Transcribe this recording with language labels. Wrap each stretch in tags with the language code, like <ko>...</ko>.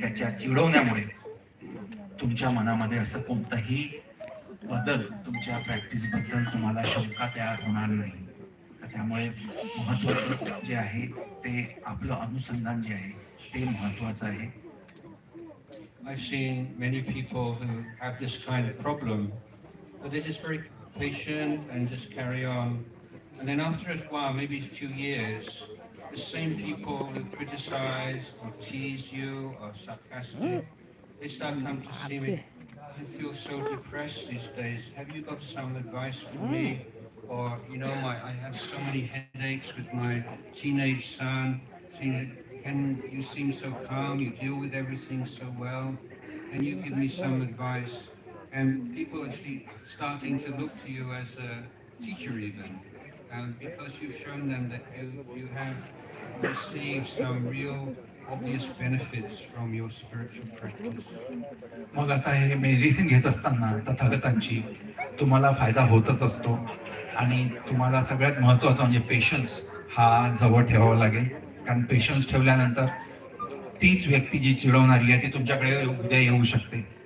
<mr>त्याच्या चिडवण्यामुळे तुमच्या मनामध्ये असं कोणताही बदल, तुमच्या प्रॅक्टिस बद्दल तुम्हाला शंका तयार होणार नाही. त्यामुळे महत्वाचं जे आहे ते आपलं अनुसंधान जे आहे ते महत्वाचं आहे.</mr> <en>I've seen many people who have this kind of problem, but they're just very patient and just carry on. And then after a while, maybe a few years, the same people who criticize or tease you or sarcastic, they start coming to see me. I feel so depressed these days. Have you got some advice for me? Or, I have so many headaches with my teenage son. You seem so calm, you deal with everything so well. Can you give me some advice? And people actually starting to look to you as a teacher even. Because you've shown them that you have received some real obvious benefits from your spiritual practice.</en> <mr>मग आता हे medicine घेत असताना तथागतांची तुम्हाला फायदा होतच असतो. आणि तुम्हाला सगळ्यात महत्वाचं म्हणजे पेशन्स हा जवळ ठेवावा लागेल. कारण पेशन्स ठेवल्यानंतर तीच व्यक्ती जी चिडवणारी आहे ती तुमच्याकडे उद्या येऊ शकते.</mr>